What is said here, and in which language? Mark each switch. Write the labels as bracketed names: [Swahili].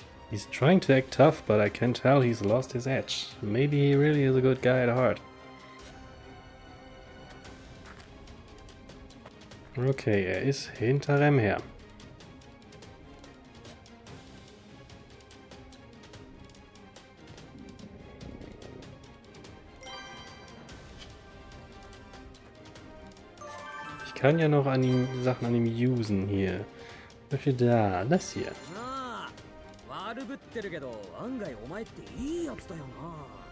[English] He's trying to act tough, but I can tell he's lost his edge. Maybe he really is a good guy at heart. [German] Okay, er ist hinter Rem her. Ich kann ja noch an ihm Sachen an ihm usen hier. Was für da? Das hier. [Japanese] 悪ぶってるけど案外お前っていいやつだよな。